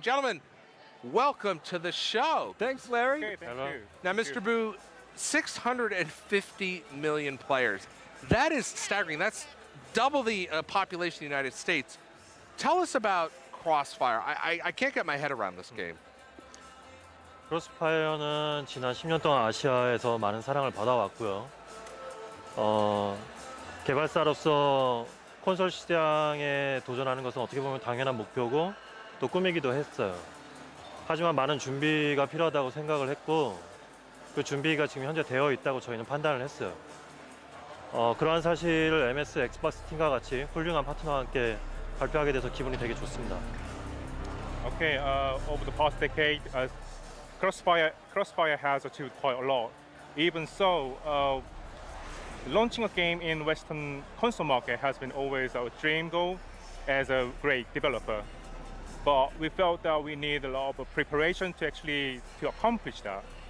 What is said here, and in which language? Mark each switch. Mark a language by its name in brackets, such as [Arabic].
[English] Gentlemen, welcome to the show. Thanks, Larry. Okay, thank you. Now, Mr. Bu, 650 million players. That is staggering. That's double the population of the United States. Tell us about Crossfire. I can't get my head around this game. [Korean] 크로스파이어는 지난 10년 동안 아시아에서 많은 사랑을 받아왔고요. 개발사로서 콘솔 시장에 도전하는 것은 어떻게 보면 당연한 목표고 또 꿈이기도 했어요. 하지만 많은 준비가 필요하다고 생각을 했고 그 준비가 지금 현재 되어 있다고 저희는 판단을 했어요. 그러한 사실을 MS 엑스박스 팀과 같이 훌륭한 파트너와 함께 발표하게 돼서 기분이 되게 좋습니다. [English] Okay, over the past decade, Crossfire has achieved quite a lot. Even so, launching a game in Western console market has been always our dream goal as a great developer. But we felt that we need a lot of preparation to accomplish that.